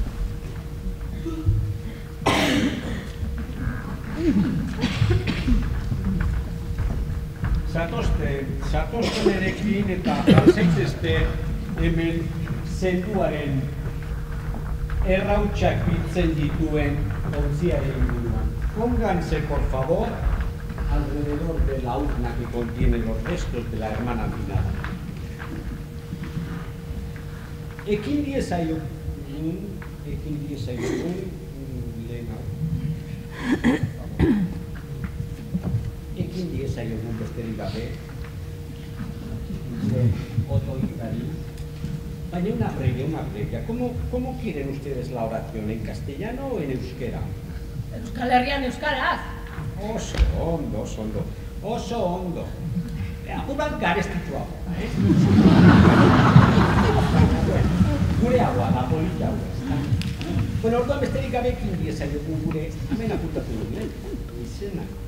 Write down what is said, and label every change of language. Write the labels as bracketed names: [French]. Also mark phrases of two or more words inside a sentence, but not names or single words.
[Basque] Zatozte nerekin eta alzaitezte hemen zenduaren errautsak biltzen dituen ontziaren inguruan. [Spanish] Pónganse, por favor, alrededor de la urna que contiene los restos de la hermana finada. [Basque] Ekin diezaiogun, lehena. Ekin diezaiogun besterik gabe, otoitari. [Spanish] Baina una previa. ¿Cómo quieren ustedes la oración? ¿En castellano o en euskera? [Basque] Euskal Herrian euskaraz. Oso ondo. Apuran garestitu hau, Gure haua da, polita hau, ezta? Bueno, orduan besterik gabe ekin diezaiogun gure, hemen apuntatu dut, izena.